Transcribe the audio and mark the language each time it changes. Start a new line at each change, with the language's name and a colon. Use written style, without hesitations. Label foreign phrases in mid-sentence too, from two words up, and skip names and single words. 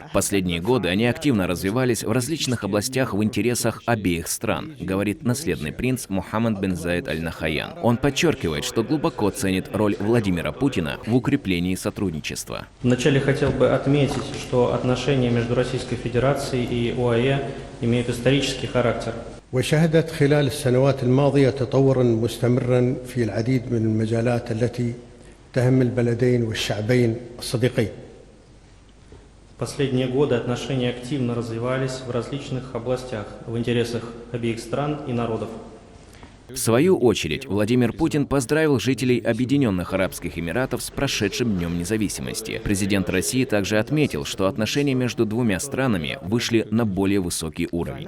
Russian: Последние годы они активно развивались в различных областях в интересах обеих стран, говорит наследный принц Мухаммад бен Заид Аль-Нахаян. Он подчеркивает, что глубоко ценит роль Владимира Путина в укреплении сотрудничества. Вначале хотел бы отметить, что отношения между Российской Федерацией и ОАЭ имеют исторический характер.
Arabic: وشهدت خلال السنوات الماضية تطورا مستمرا في العديد من المجالات التي تهم البلدين والشعبين الصديقين.
Russian: В последние годы отношения активно развивались в различных областях в интересах обеих стран и народов. В свою очередь, Владимир Путин поздравил жителей Объединенных Арабских Эмиратов с прошедшим Днем независимости. Президент России также отметил, что отношения между двумя странами вышли на более высокий уровень.